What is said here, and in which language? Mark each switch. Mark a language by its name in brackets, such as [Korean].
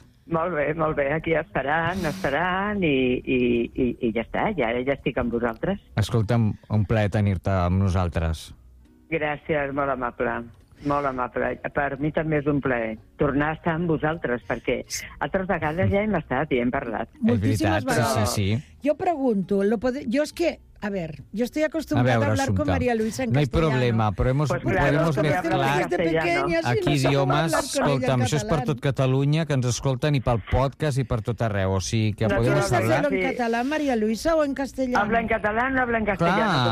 [Catalan] Molt bé, aquí esperant i ja està, ja estic amb vosaltres. Escolta'm, un plaer tenir-te amb nosaltres. Gràcies, molt amable. Molt amable. Per mi també és un plaer tornar a estar amb vosaltres, perquè altres vegades ja hem estat i hem parlat. Moltíssimes vegades. Sí, sí. Jo pregunto, jo és que... [Spanish] A ver, [Catalan] jo estic acostumada [Spanish] a hablar con María Luisa en castellano. No hay problema, pero hemos, pues claro, podemos mezclar aquí idiomas. [Catalan] Escolta'm, això és per tot Catalunya, que ens escolten, i pel podcast i per tot arreu. O sigui, que [Spanish] podemos hablar... ¿Puedes hacerlo en català, María Luisa, o en castellano? Habla en català, no habla en castellano.